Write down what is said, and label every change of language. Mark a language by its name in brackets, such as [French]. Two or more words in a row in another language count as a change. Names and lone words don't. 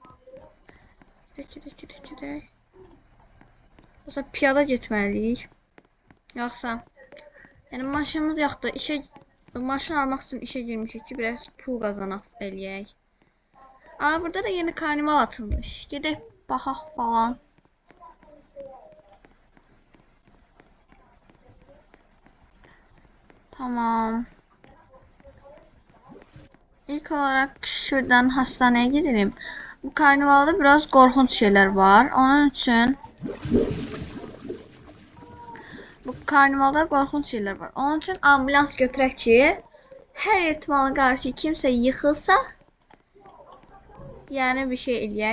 [Azerbaijani] Gedək. Yoxsa piyada getməliyik. Yoxsa yəni maşınımız yoxdur. Maşın almaq üçün işə girmişik ki, biraz pul qazanaq eləyək. Burada da yeni karnival atılmış. Gedək baxaq falan. Tamam. [Turkish] İlk olarak şuradan hastaneye gidelim. Bu karnivalda biraz korkunç şeyler var. Onun için ambulans [Azerbaijani] götürək ki, [Turkish] her ihtimala karşı kimse yıkılsa, yani bir şey eləyək.